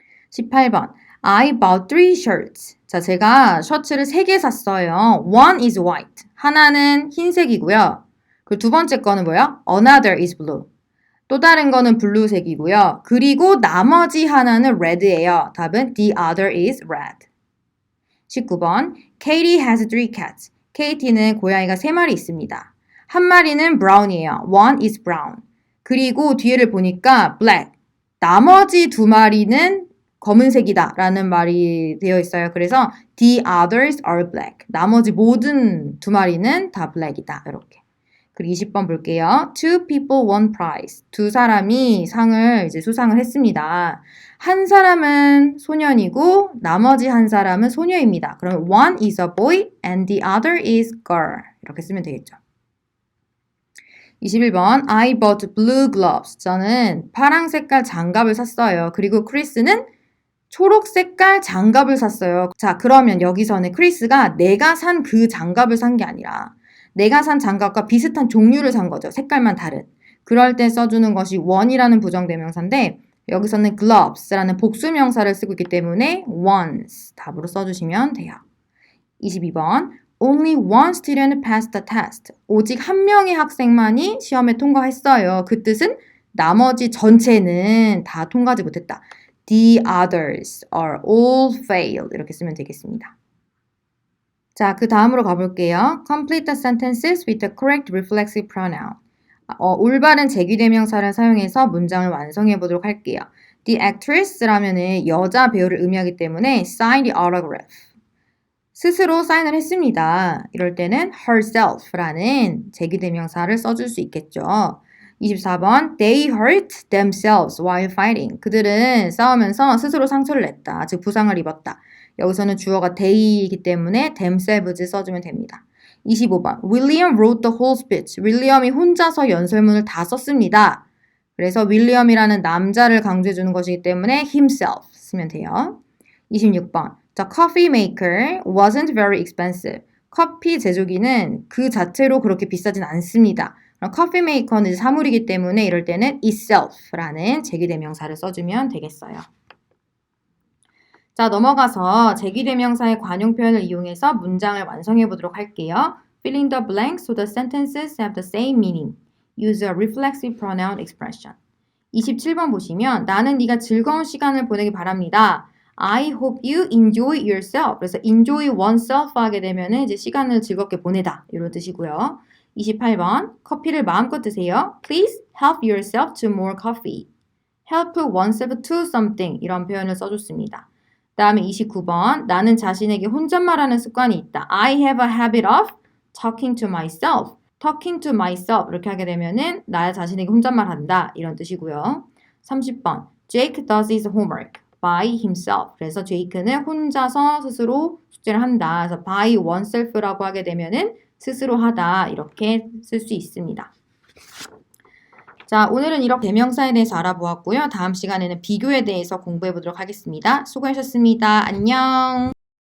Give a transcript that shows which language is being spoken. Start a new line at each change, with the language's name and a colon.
English: 18번. I bought 3 shirts.
Korean: 자, 제가 셔츠를 3개 샀어요.
English: One is white.
Korean: 하나는 흰색이고요. 그 2번째 거는 뭐예요?
English: Another is blue.
Korean: 또 다른 거는 블루색이고요. 그리고 나머지 하나는 red예요.
English: 답은 the other is red. 19번. Katie has 3 cats.
Korean: KT는 고양이가 3마리 있습니다. 한 마리는 brown이에요.
English: One is brown.
Korean: 그리고 뒤를 보니까 black. 나머지 2마리는 검은색이다 라는 말이 되어 있어요.
English: 그래서 the others are black.
Korean: 나머지 모든 2마리는 다 black이다. 이렇게. 그리고 20번 볼게요.
English: Two people won prize.
Korean: 2 사람이 상을 이제 수상을 했습니다. 한 사람은 소년이고 나머지 한 사람은 소녀입니다.
English: 그러면 one is a boy and the other is girl.
Korean: 이렇게 쓰면 되겠죠. 21번
English: I bought blue gloves.
Korean: 저는 파랑 색깔 장갑을 샀어요. 그리고 크리스는 초록 색깔 장갑을 샀어요. 자, 그러면 여기서는 크리스가 내가 산 그 장갑을 산 게 아니라 내가 산 장갑과 비슷한 종류를 산 거죠. 색깔만 다른. 그럴 때 써주는 것이 one이라는 부정대명사인데 여기서는 gloves라는 복수명사를 쓰고 있기 때문에 ones 답으로 써주시면 돼요.
English: 22번 Only one student passed the test.
Korean: 오직 한 명의 학생만이 시험에 통과했어요. 그 뜻은 나머지 전체는 다 통과하지 못했다.
English: The others are all failed.
Korean: 이렇게 쓰면 되겠습니다. 자, 그 다음으로 가볼게요.
English: Complete the sentences with the correct reflexive pronoun.
Korean: 올바른 제귀대명사를 사용해서 문장을 완성해 보도록 할게요. The actress라면은 여자 배우를 의미하기 때문에
English: sign the autograph.
Korean: 스스로 사인을 했습니다. 이럴 때는 herself라는 제귀대명사를 써줄 수 있겠죠.
English: 24번 They hurt themselves while fighting.
Korean: 그들은 싸우면서 스스로 상처를 냈다. 즉 부상을 입었다. 여기서는 주어가 they이기 때문에 themselves 써주면 됩니다.
English: 25번 William wrote the whole speech.
Korean: 윌리엄이 혼자서 연설문을 다 썼습니다. 그래서 윌리엄이라는 남자를 강조해주는 것이기 때문에 himself 쓰면 돼요.
English: 26번 The coffee maker wasn't very expensive.
Korean: 커피 제조기는 그 자체로 그렇게 비싸진 않습니다. 커피 메이커는 사물이기 때문에 이럴 때는 itself라는 제귀대명사를 써주면 되겠어요. 자, 넘어가서 제귀대명사의 관용 표현을 이용해서 문장을 완성해 보도록 할게요.
English: Fill in the blanks so the sentences have the same meaning. Use a reflexive pronoun expression.
Korean: 27번 보시면 나는 네가 즐거운 시간을 보내기 바랍니다.
English: I hope you enjoy yourself.
Korean: 그래서 enjoy oneself 하게 되면은 이제 시간을 즐겁게 보내다 이런 뜻이고요. 28번 커피를 마음껏 드세요.
English: Please help yourself to more coffee. help oneself to something 이런 표현을 써줬습니다.
Korean: 다음에 29번 나는 자신에게 혼잣말하는 습관이 있다.
English: I have a habit of talking to myself. talking to myself
Korean: 이렇게 하게 되면은 나 자신에게 혼잣말한다 이런 뜻이고요.
English: 30번 Jake does his homework by himself.
Korean: 그래서 제이크는 혼자서 스스로 숙제를 한다. 그래서 by oneself라고 하게 되면은 스스로 하다 이렇게 쓸 수 있습니다. 자, 오늘은 이렇게 대명사에 대해서 알아보았고요. 다음 시간에는 비교에 대해서 공부해 보도록 하겠습니다. 수고하셨습니다. 안녕.